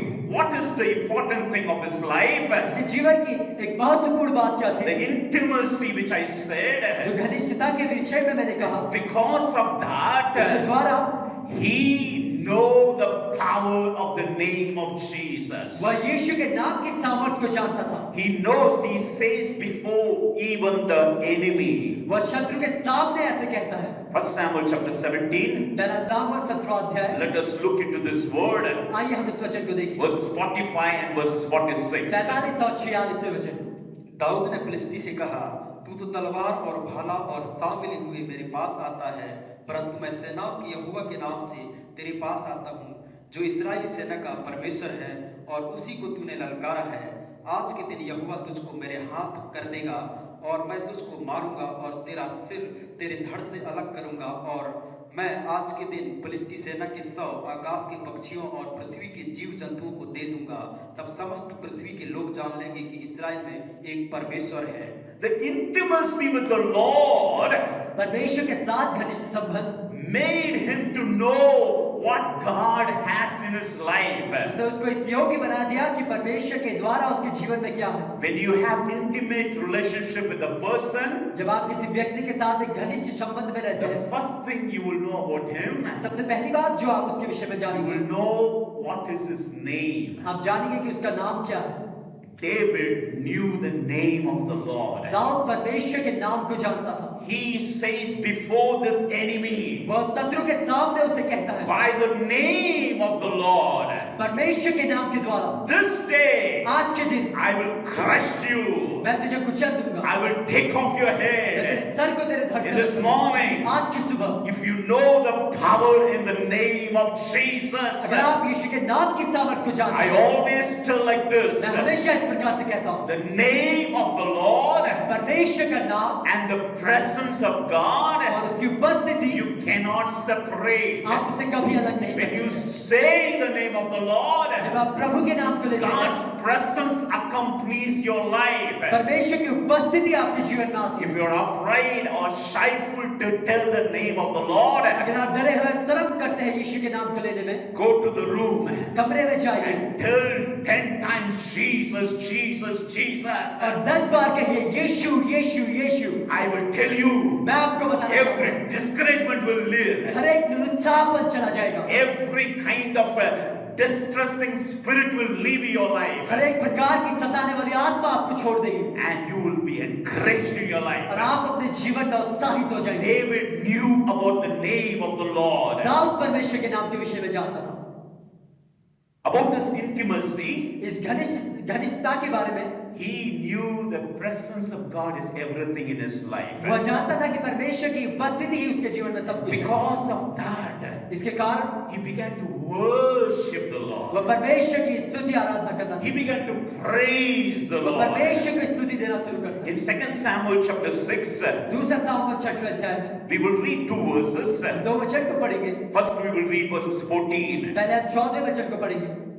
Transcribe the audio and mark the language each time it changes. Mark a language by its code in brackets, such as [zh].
[en] what is the important thing of his life? [hi] उसके जीवन की एक महत्वपूर्ण बात क्या [en] The [hi] थी? [en] intimacy which I [hi] जो [en] said, [hi] घनिष्ठता के विषय में मैंने कहा, [en] because of [hi] उसके [en] that, [hi] द्वारा [en] he know the power of the name of Jesus. [hi] वह यीशु के नाम की सामर्थ को जानता था। [en] He knows, he says before even the enemy. [hi] वह शत्रु के सामने ऐसे कहता है। [en] 1 Samuel chapter 17. [hi] पहला सामुएल 17वां अध्याय। [en] Let us look into this word. [hi] आइए हम इस वचन को देखें। [en] Verses 45 and verses 46. [hi] 45 और 46 वचन। दाऊद ने फिलिस्ती से कहा, तू तो तलवार और भाला और सांप लिए हुए मेरे पास आता है, परंतु मैं सेनाओं के यहोवा के नाम से तेरे पास आता हूँ, जो इस्राएली सेना का परमेश्वर है, और उसी को तूने ललकारा है। आज के दिन यहोवा तुझको मेरे हाथ कर देगा, और मैं तुझको मारूंगा और तेरा सिर तेरे धड़ से अलग करूंगा, और मैं आज के दिन फिलिस्ती सेना के 100 आकाश के पक्षियों और पृथ्वी के जीव जंतुओं को दे दूंगा। तब समस्त पृथ्वी के लोग जान लेंगे कि इस्राएल में एक परमेश्वर है। [en] The intimacy with the Lord [hi] परमेश्वर के साथ घनिष्ठ संबंध [en] made him to know what God has in his life. [hi] उसने उसको इस योग्य बना दिया कि परमेश्वर के द्वारा उसके जीवन में क्या है। [en] When you have intimate relationship with a person, [hi] जब आप किसी व्यक्ति के साथ एक घनिष्ठ संबंध में रहते [en] the [hi] हैं, [en] first thing you will know about him, [hi] सबसे पहली बात जो आप उसके विषय में [en] you [hi] जानेंगे, [en] will know what is his name. [hi] आप जानेंगे कि उसका नाम क्या है। [en] David knew the name of the Lord. [hi] Dawood परमेश्वर के नाम को जानता था। [en] He says before this enemy, [hi] वह शत्रु के सामने उसे कहता है, [en] by the name of the Lord, [hi] परमेश्वर के नाम के द्वारा [en] this day [hi] आज के दिन [en] I will crush you. [hi] मैं तुझे कुचल दूंगा, [en] I will take off your [hi] मैं तेरे [en] head. [hi] सर को तेरे धड़ [en] In [hi] से [en] this [hi] अलग करूंगा। [en] morning, [hi] आज की सुबह [en] if you know the power in the name of Jesus, [hi] अगर आप यीशु के नाम की सामर्थ को जानते [en] I [hi] हैं, [en] always tell like this, [hi] मैं हमेशा इस प्रकार से कहता हूँ, [en] the name of the Lord [hi] परमेश्वर का नाम [en] and the presence of God, [hi] और उसकी उपस्थिति [en] you cannot separate. [hi] आप उसे कभी अलग नहीं [en] When [hi] कर [en] you [hi] सकते। [en] say the name of the Lord, [hi] जब आप प्रभु के नाम को लेते हैं, [en] God's presence accompanies your life. [hi] परमेश्वर की उपस्थिति आपके जीवन में आती [en] If [hi] है। [en] you're afraid or shyful to tell the name of the Lord, [hi] अगर आप डरे हुए शर्म करते हैं यीशु के नाम को लेने में, [en] go to the room [hi] कमरे में जाइए [en] and tell 10 times Jesus, Jesus, Jesus. [hi] और 10 बार कहिए यीशु यीशु यीशु। [en] I will tell you, [hi] मैं आपको बताना चाहता [en] every [hi] हूँ, [en] discouragement will leave. [hi] हर एक निरुत्साहपन चला जाएगा, [en] Every kind of distressing spirit will leave your life. [hi] हर एक प्रकार की सताने वाली आत्मा आपको छोड़ देगी [en] And you will be encouraged in your [hi] और [en] life. [hi] आप अपने जीवन में उत्साहित हो जाएंगे। [en] David knew about the name of the Lord. [hi] Dawood परमेश्वर के नाम के विषय में जानता था। [en] About this intimacy, [hi] इस घनिष्ठता के बारे में [en] he knew the presence of God is everything in his life. [hi] वह जानता था कि परमेश्वर की उपस्थिति ही उसके जीवन में सब कुछ है। [en] Because of that, [hi] इसके कारण [en] he began to worship the Lord. [hi] वह परमेश्वर की स्तुति आराधना करना [en] He [hi] शुरू [en] began to praise the [hi] वह [en] Lord. [hi] परमेश्वर को स्तुति देना शुरू करता [en] In [hi] है। [en] 2 Samuel chapter 6, [hi] दूसरा सामुएल 6वें अध्याय में [en] we will read 2 verses. [hi] 2 वचन को पढ़ेंगे। [en] First, we will read verses 14. [hi] पहले हम 14वें वचन को पढ़ेंगे।